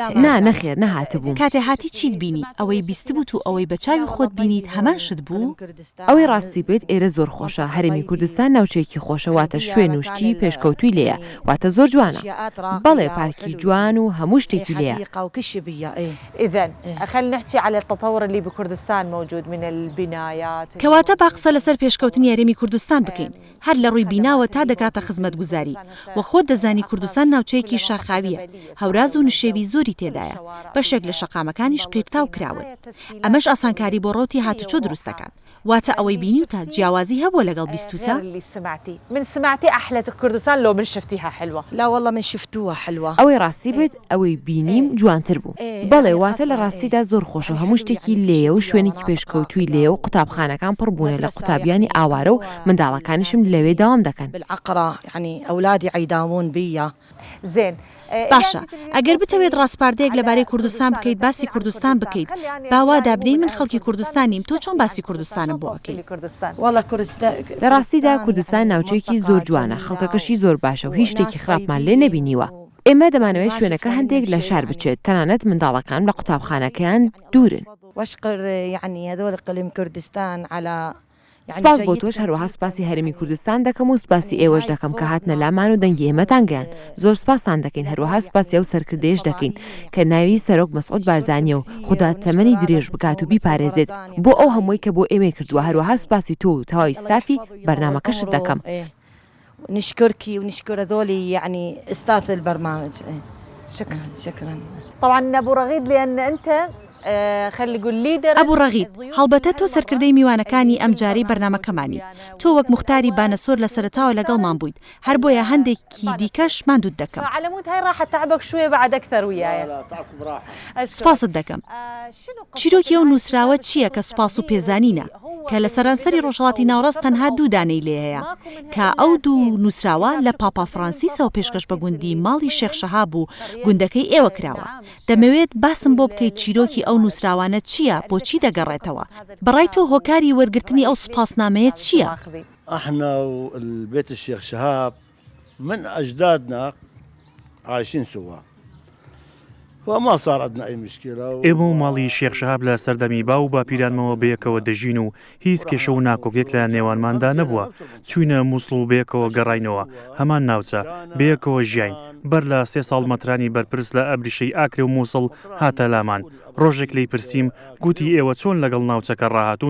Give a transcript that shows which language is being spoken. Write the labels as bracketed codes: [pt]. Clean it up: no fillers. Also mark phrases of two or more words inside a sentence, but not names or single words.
[ckb] نا نەخێر نەهات بووم. کاتێ هاتی چیت بینی؟ ئەوەی بیست بوو و ئەوەی بە چاوی خۆت بینیت هەمان شت بوو؟ ئەوەی ڕاستی بێت ئێرە زۆر خۆشە هەرێمی کوردستان ناوچەیەکی خۆشە واتە شوێن و شتی پێشکەوتووی لێیە واتە زۆر جوانە. بەڵێ پارکی جوان و هەموو شتێکی لێیە. [ar] إذن خلينا نحكي على التطور اللي بكردستان موجود من البنايات. [ckb] کەواتە با قسە لەسەر پێشکەوتنی یاریمی کوردستان بکەین هەر لە ڕووی بیناوە تا دەکاتە خزمەتگوزاری و خۆت دەزانی کوردستان ناوچەیەکی شاخاویە هەوراز و نشێوی زۆری تێدایە بەشێک لە شەقامەکانیش قیرتاو کراون ئەمەش ئاسانکاری بۆ ڕۆتی هاتوچۆ دروست دەکات واتە ئەوەی بینیوتە جیاوازی هەبووە لەگەڵ بیستوتە؟ [ar] من سمعتي أحلى كردستان لو من شفتيها حلوة. لا والله من شفتوها حلوة. [ckb] ئەوەی ڕاستی بێت ئەوەی بینیم جوانتر بوو. بەڵێ واتە لە ڕاستیدا زۆر خۆشە هەموو شتێکی لێیە و شوێنێکی پێشکەوتووی لێە و قوتابخانەکان پڕبوونە لە قوتابیانی ئاوارە و منداڵەکانیشم لەوێ داوام دەکەن. [ar] بالعقرة يعني أولادي عيداوون بيا. زين. [ckb] باشە ئەگەر بتەوێت ڕاستپاردەیەک لەبارەی کوردستان بکەیت باسی کوردستان بکەیت باوا دابنین من خەڵکی کوردستانیم تۆ چۆن باسی کوردستانم بۆ ئەەکەی؟ لە ڕاستیدا کوردستان ناوچەیەکی زۆر جوانە خەڵکەکەشی زۆر باشە و هیچ شتێکی خراپمان لێ نەبینیوە. ئێمە دەمانەوەی شوێنەکە هەندێک لە شار بچێت تەنانەت منداڵەکان لە قوتابخانەکەیان دوورن. [ar] واشكر يعني هذول اقليم كردستان على [ckb] سپاس بۆ تۆش هەروەها سوپاسی هەرێمی کوردستان دەکەم و سوپاسی ئێوەش دەکەم کە هاتنە لامان و دەنگی ئێمەتان گەیان زۆر سپاسان دەکەین هەروەها سوپاسی ئەو سەرکردەیەش دەکەین کە ناوی سەرۆک مەسعود بارزانیە و خوددا تەمەنی درێژ بکات و بیپارێزێت بۆ ئەو هەمووی کە بۆ ئێمە کردووە هەروەها سوپاسی تۆ و تەواوی ستافی بەرنامەکەشت دەکەم. [ar] نشكرك ونشكر هذولي يعني استاذ البرنامج. شكرا. طبعا أبو رغيد لأن أنت خلي قول ليدر [ckb] ئەبوو ڕەغید هەڵبەتە تۆ سەرکردەی میوانەکانی ئەم جارەی بەرنامەکەمانی تۆ وەک مختاری بانەسۆر لە سەرەتاوە لەگەڵمان بوویت هەر بۆیە هەندێکی دیکەش ماندوود دەکەم. [ar] على مود هاي راح تعبك شوية بعد أكثر وياي. [ckb] سپاست دەکەم. چیرۆکی ئەو نووسراوە چییە کە سوپاس و پێزانینە کە لە سەرانسەری ڕۆژهەڵاتی ناوڕاست تەنها دوو دانەی لێ هەیە کە ئەو دوو نووسراوە لە پاپا فرانسیسەوە پێشکەش بە گوندی ماڵی شێخ شەهاب و گوندەکەی ئێوە کراوە. دەمەوێت باسم بۆ بکەیت چیرۆکی ئەو نووسراوانە چییە بۆچی دەگەڕێتەوە بەڕای تۆ هۆکاری وەرگرتنی ئەو سوپاسنامەیە چییە؟ [ar] احنا والبيت الشيخ شهاب من اجدادنا عايشين سوا وما صار عندنا أي مشكلة. [ckb] ئێمە و ماڵی شێخ شەهاب لە سەردەمی با و باپیرانمەوە بەیەکەوە دەژین و هیچ کێشە و ناکۆکێک لە نێوانماندا نەبووە. چوینە مووسڵ و بەیەکەوە گەڕاینەوە هەمان ناوچە بەیەکەوە ژیاین بەر لە 3 ساڵ مەترانی بەرپرس لە ئەبریشەی ئاکرێ و مووسڵ هاتە لامان. ڕۆژێک لی پرسییم گوتی ئێوە چۆن لەگەڵ ناوچەکە ڕاهاتوون؟